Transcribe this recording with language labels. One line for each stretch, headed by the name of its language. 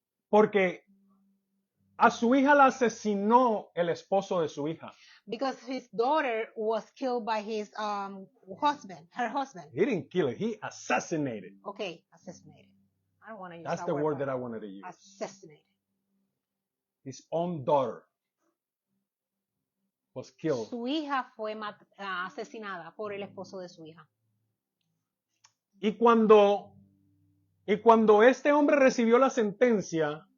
Spanish: porque a su hija la asesinó el esposo de su hija.
English: because his daughter was killed by his husband, her husband. He didn't kill her, he assassinated. Okay, assassinated. I don't want to use That's that the word but that I wanted to use. assassinated. His own daughter was killed.
Spanish: Su hija fue asesinada por el esposo de su hija. Y cuando este hombre recibió la sentencia,